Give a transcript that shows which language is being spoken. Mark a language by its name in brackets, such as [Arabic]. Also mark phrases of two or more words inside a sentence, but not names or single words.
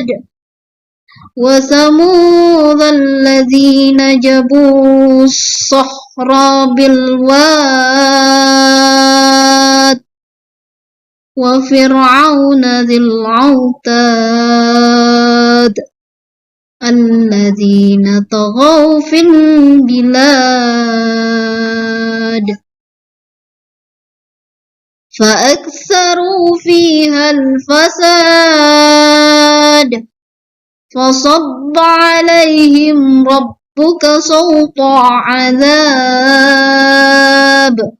[Arabic] وثمود الذين جابوا الصخر بالواد. وفرعون ذي الأوتاد. الذين طغوا في البلاد. فأكثروا فيها الفساد فصب عليهم ربهم ربك سوط عذاب.